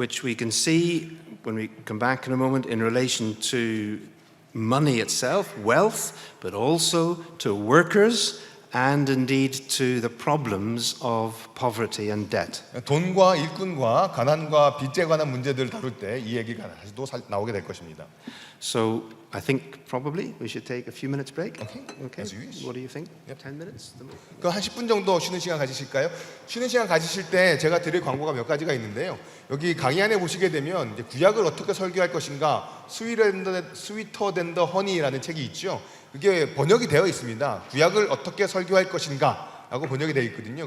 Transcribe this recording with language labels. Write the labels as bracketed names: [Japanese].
[English] Which we can see when we come back in a moment in relation to money itself, wealth, but also to workers and indeed to the problems of poverty and debt. [Korean] 돈과 일꾼과 가난과 빚에 관한 문제들을 다룰 때 이 얘기가 다시 또 나오게 될 것입니다. [English] So I think probably we should take a few minutes break. Okay. As you wish. What do you think? 10 minutes? [Korean] 그 한 10분 정도 쉬는 시간 가지실까요? 쉬는 시간 가지실 때 제가 드릴 광고가 몇 가지가 있는데요. 여기 강의 안에 보시게 되면 이제 구약을 어떻게 설교할 것인가, 스위터 댄 더 허니라는 책이 있죠. 그게 번역이 되어 있습니다. 구약을 어떻게 설교할 것인가 라고 번역이 되어 있거든요.